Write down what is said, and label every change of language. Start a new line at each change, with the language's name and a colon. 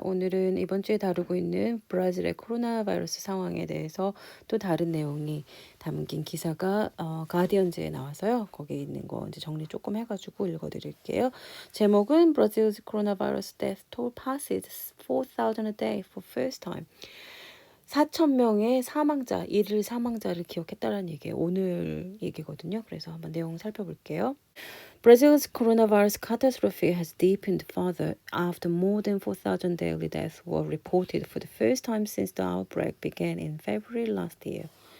Korean: 오늘은 이번 주에 다루고 있는 브라질의 코로나 바이러스 상황에 대해서 또 다른 내용이 담긴 기사가 가디언즈에 나와서요. 거기에 있는 거 이제 정리 조금 해가지고 읽어드릴게요.
English: 제목은 Brazil's coronavirus death toll passes 4,000 a day for first time.
Korean: 4,000명의 사망자, 일일 사망자를 기록했다는 얘기예요. 오늘 얘기거든요. 그래서 한번 내용 살펴볼게요.
English: Brazil's coronavirus catastrophe has deepened further after more than 4,000 daily deaths were reported for the first time since the outbreak began in February last year.